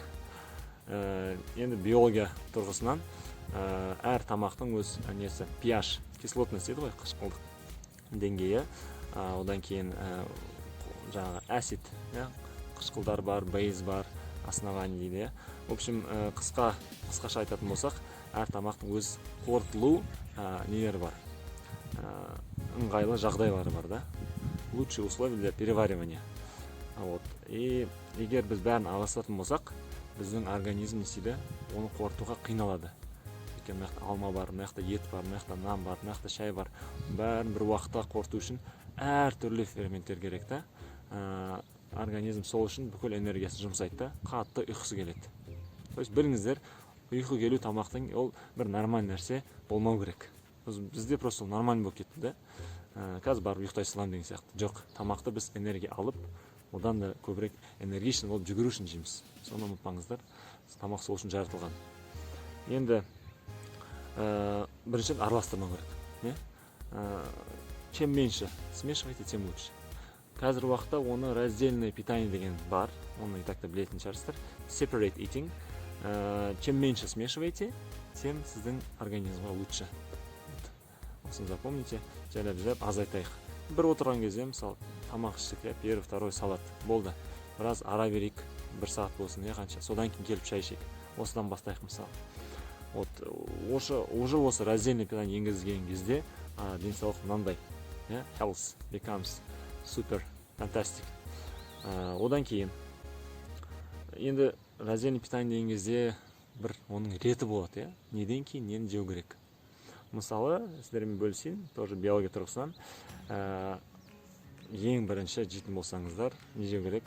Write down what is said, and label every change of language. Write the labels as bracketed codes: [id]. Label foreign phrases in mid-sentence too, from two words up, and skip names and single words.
[kk] Енді биология тұрғысынан әр тамақтың өз несі pH, кислотность дейді ғой, қышқылдық деңгейі, одан кейін жаңағы acid, қышқылдар бар, бейз бар, основание дейді. [ru] В общем, [kk] қысқаша айтатын болсақ, әр тамақтың өз қорытылу нелері бар, ыңғайлы жағдайлары бар да. [ru] Лучшие условия для переваривания. [kk] И егер біз бәрін араластыратын болсақ, біздің организм не істейді? Оны қорытуға қиналады. Өйткені мына жақта алма бар, мына жақта ет бар, мына жақта нан бар, мына жақта шай бар. Бәрін бір уақытта қорыту үшін әр түрлі ферменттер керек та. организм сол үшін бүкіл энергиясын жұмсайды да қатты ұйқысы келеді. [ru] То есть [kk] біліңіздер, ұйқы келу тамақтың ол бір нормальный нәрсе болмау керек. Бізде [ru] просто нормальный [kk] болып кетті да. Қазір барып ұйықтай саламын деген сияқты. Жоқ, тамақты біз энергия алып, одан да көбірек энергичный болып жүгіру үшін жейміз. Соны ұмытпаңыздар. Тамақ сол үшін жаратылған. Енді біріншіден араластырмау керек. [ru] Чем меньше смешивайте, тем лучше. [kk] Қазір уақытта оны [ru] раздельное питание [kk] деген бар. Оны [ru] и так-то [kk] білетін шығарсыздар. [en] Separate eating. [ru] Чем меньше смешивайте, тем [kk] сіздің организмға [ru] лучше. [kk] Осыны запомните. Жайлап азайтайық. Бір отырған кезде, мысалы, тамақ іштік, [ru] первый, второй салат болды. [kk] Біраз ара берейік, 1 сағат болсын, қанша. Содан кейін келіп шай ішейік. Осыдан бастайық, мысалы. Уже осы [ru] раздельный питание [kk] енгізген кезде денсаулық мынандай. [en] Health becomes super fantastic. [kk] Одан кейін енді [ru] раздельный питание [kk] деген кезде бір оның реті болады, неден кейін нені жеу керек. Мысалы, сіздермен бөлісейін, тоже биология тұрғысынан, ең бірінші жейтін болсаңыздар, не жеу керек?